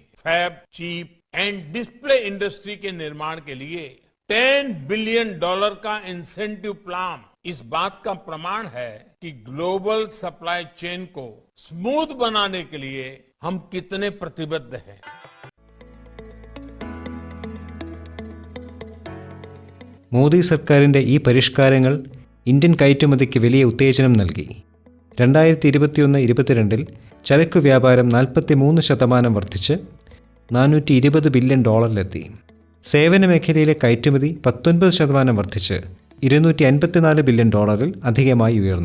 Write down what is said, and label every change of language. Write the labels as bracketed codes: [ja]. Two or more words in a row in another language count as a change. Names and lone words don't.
[en] Fab, chip and display industry [hi] के निर्माण के लिए $10 बिलियन का [en] incentive plan [hi] इस बात का प्रमाण है कि [en] global supply chain [hi] को स्मूथ बनाने के लिए हम कितने प्रतिबद्ध हैं। [ml] മോദി സർക്കാരിൻ്റെ ഈ പരിഷ്കാരങ്ങൾ ഇന്ത്യൻ കയറ്റുമതിക്ക് വലിയ ഉത്തേജനം നൽകി. 2021-22 ചരക്കു വ്യാപാരം 43% വർദ്ധിച്ച് $420 ബില്യൺ സേവന മേഖലയിലെ കയറ്റുമതി 19% വർദ്ധിച്ച് $254 ബില്യൺ അധികമായി ഉയർന്നു.